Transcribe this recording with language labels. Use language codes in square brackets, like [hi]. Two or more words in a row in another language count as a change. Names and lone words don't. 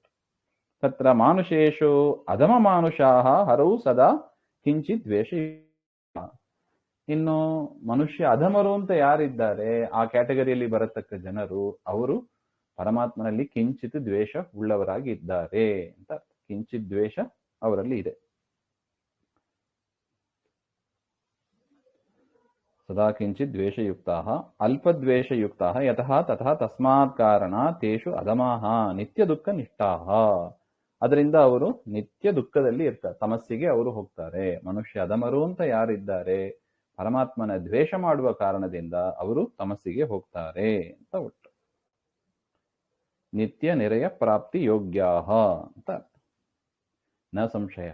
[sa] ತತ್ರ ಮಾನುಷೇಷು ಅಧಮ ಮಾನುಷಾಃ ಹರೌ ಸದಾ ಕಿಂಚಿತ್ ದ್ವೇಷ. [kn] ಇನ್ನು ಮನುಷ್ಯ ಅಧಮರು ಅಂತ ಯಾರಿದ್ದಾರೆ, ಆ ಕ್ಯಾಟಗರಿಯಲ್ಲಿ ಬರತಕ್ಕ ಜನರು, ಅವರು ಪರಮಾತ್ಮನಲ್ಲಿ ಕಿಂಚಿತ್ ದ್ವೇಷ ಉಳ್ಳವರಾಗಿ ಇದ್ದಾರೆ ಅಂತ. ಕಿಂಚಿತ್ ದ್ವೇಷ ಅವರಲ್ಲಿ ಇದೆ. [sa] ಸದಾ ಕಿಂಚಿತ್ ದ್ವೇಷಯುಕ್ತಾಃ ಅಲ್ಪದ್ವೇಷಯುಕ್ತಾಃ ಯತಃ ತಥಾ ತಸ್ಮಾತ್ ಕಾರಣ ತೇಷು ಅಧಮಾಃ ನಿತ್ಯ ದುಃಖ ನಿಷ್ಠಾಃ. [kn] ಅದರಿಂದ ಅವರು ನಿತ್ಯ ದುಃಖದಲ್ಲಿ ಇರ್ತಾರೆ, ತಮಸ್ಸಿಗೆ ಅವರು ಹೋಗ್ತಾರೆ. ಮನುಷ್ಯ ಅಧಮರು ಅಂತ ಯಾರಿದ್ದಾರೆ, ಪರಮಾತ್ಮನ ದ್ವೇಷ ಮಾಡುವ ಕಾರಣದಿಂದ ಅವರು ತಮಸ್ಸಿಗೆ ಹೋಗ್ತಾರೆ ಅಂತ ಒಟ್ಟು. [sa] ನಿತ್ಯ ನಿರಯ ಪ್ರಾಪ್ತಿ ಯೋಗ್ಯಾಃ ಅಂತ ನ ಸಂಶಯ.